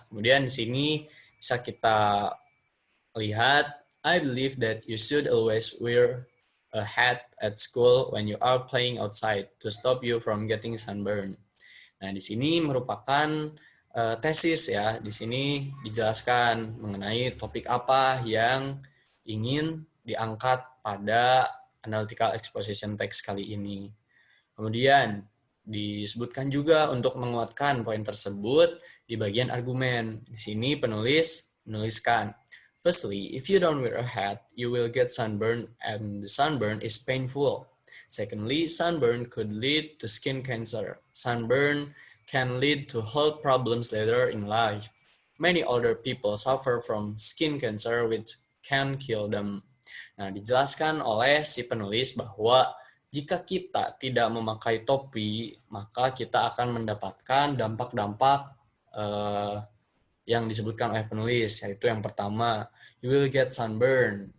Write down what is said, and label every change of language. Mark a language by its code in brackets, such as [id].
[id] Kemudian di sini bisa kita lihat, [en] I believe that you should always wear a hat at school when you are playing outside to stop you from getting sunburn. [id] Nah, di sini merupakan tesis ya. Di sini dijelaskan mengenai topik apa yang ingin diangkat pada analytical exposition text kali ini. Kemudian disebutkan juga untuk menguatkan poin tersebut di bagian argumen. Di sini penulis menuliskan, [en] firstly, if you don't wear a hat, you will get sunburn and the sunburn is painful. Secondly, sunburn could lead to skin cancer. Sunburn can lead to health problems later in life. Many older people suffer from skin cancer which can kill them. [id] Nah, dijelaskan oleh si penulis bahwa jika kita tidak memakai topi, maka kita akan mendapatkan dampak-dampak yang disebutkan oleh penulis, yaitu yang pertama, [en] you will get sunburn.